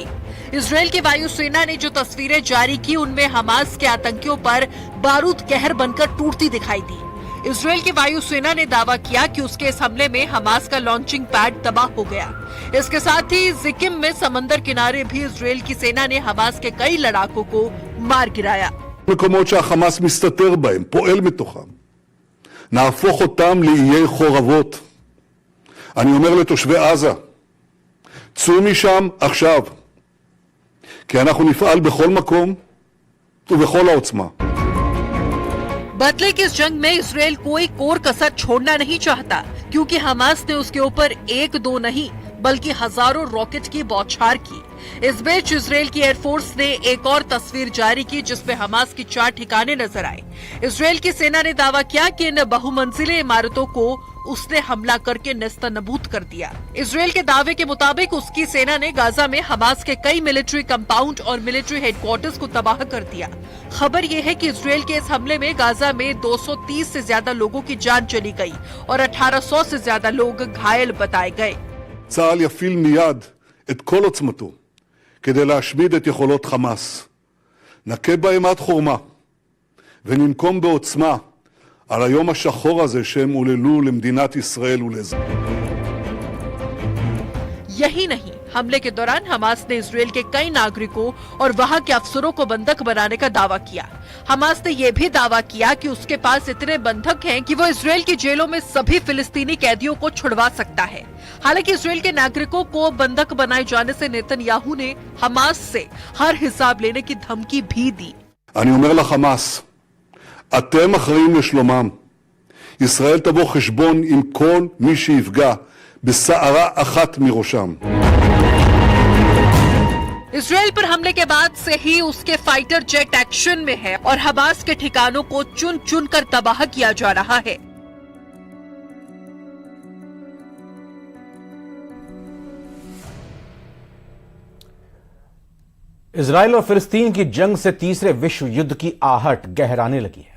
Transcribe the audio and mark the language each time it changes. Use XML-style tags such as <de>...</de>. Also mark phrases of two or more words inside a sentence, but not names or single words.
<hi>इजराइल की वायुसेना ने जो तस्वीरें जारी की उनमें हमास के आतंकियों पर बारूद कहर बनकर टूटती दिखाई दी। इजराइल की वायुसेना ने दावा किया कि उसके इस हमले में हमास का</hi> <en>launching pad</en> <hi>तबाह हो गया। इसके साथ ही जिकिम में समंदर किनारे भी इजराइल की सेना ने हमास के कई लड़ाकों को मार गिराया।</hi> <he>מקומות שהחמאס מסתתר בהם, פועל מתוכם. נהפוך אותם לאיי חורבות. אני אומר לתושבי עזה, צאו משם עכשיו, כי אנחנו נפעל בכל מקום ובכל העוצמה.</he> <hi>बदले की इस जंग में इजराइल कोई कोर कसर छोड़ना नहीं चाहता, क्योंकि हमास ने उसके ऊपर एक दो नहीं बल्कि हजारों रॉकेट की बौछार की। इस बीच इजराइल की एयरफोर्स ने एक और तस्वीर जारी की जिसमें हमास की 4 ठिकाने नजर आए। इजराइल की सेना ने दावा किया कि इन बहुमंजिले इमारतों को उसने हमला करके नेस्तनाबूद कर दिया। इजराइल के दावे के मुताबिक उसकी सेना ने गाजा में हमास के कई</hi> <en>military compound</en> <hi>और</hi> <en>military headquarters</en> <hi>को तबाह कर दिया। खबर यह है कि इजराइल के इस हमले में गाजा में 230 से ज्यादा लोगों की जान चली गई और 1800 से ज्यादा लोग घायल बताए गए।</hi> <he>צה"ל יפעיל מיד את כל עוצמתו כדי להשמיד את יכולות חמאס. נכה בהם עד חורמה וננקום בעוצמה על היום השחור הזה שהם עוללו למדינת ישראל ולאזרחיה.</he> <hi>यही नहीं, हमले के दौरान हमास ने इजराइल के कई नागरिकों और वहां के अफसरों को बंधक बनाने का दावा किया। हमास ने यह भी दावा किया कि उसके पास इतने बंधक हैं कि वो इजराइल की जेलों में सभी फिलिस्तीनी कैदियों को छुड़वा सकता है। हालांकि इजराइल के नागरिकों को बंधक बनाए जाने से नेतन्याहू ने हमास से हर हिसाब लेने की धमकी भी दी।</hi> <he>אני אומר לחמאס, אתם אחראים לשלומם. ישראל תבוא חשבון עם כל מי שיפגע בסערה אחת מראשם.</he> <hi>इजराइल पर हमले के बाद से ही उसके</hi> <en>fighter jet action</en> <hi>में है और हमास के ठिकानों को चुन चुन कर तबाह किया जा रहा है। इजराइल और फिलिस्तीन की जंग से तीसरे विश्व युद्ध की आहट गहराने लगी है।</hi>